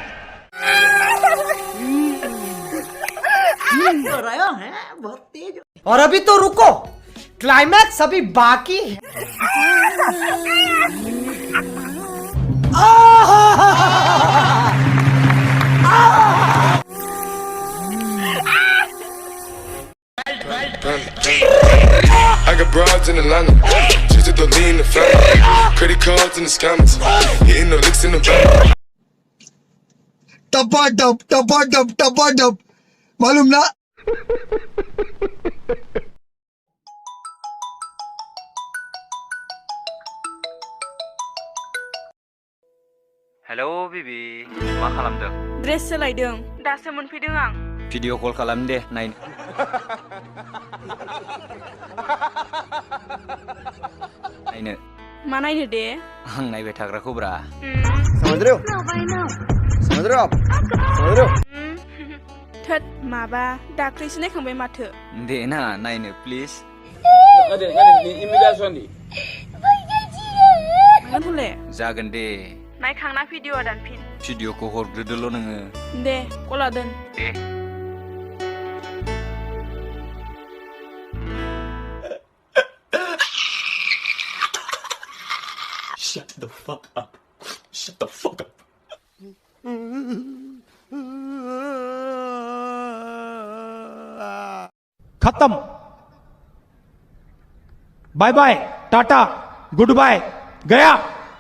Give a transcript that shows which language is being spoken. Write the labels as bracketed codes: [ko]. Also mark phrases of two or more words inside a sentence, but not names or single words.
[hi] बहुत तेज और अभी तो रुको क्लाइमैक्स अभी बाकी है [en] I got broads in Atlanta, just to lean the family. Credit cards in the scammers, hitting the licks in the van. [hi] टपा मालूम ना [en] hello baby [brx] मा खालामदों ड्रेस सोलायदों दासो मोनफैदों आं [en] video call [brx] खालाम दे नायनो नायनो मा नायनो दे आं नायबाय थाग्राखौ ब्रा [hi] समझ रहे हो आप समझ रहे हो [brx] थोद माबा दाख्लैसो नायखांबाय माथो दे ना नायनो प्लिज मागोन हले जागोन दे नायखांना भिडिअ दानफिन भिडिअखौ हरग्रोदोल' नोङो दे कला दोन दे [en] Shut the fuck up. Shut the fuck up. खत्म bye bye tata good bye गया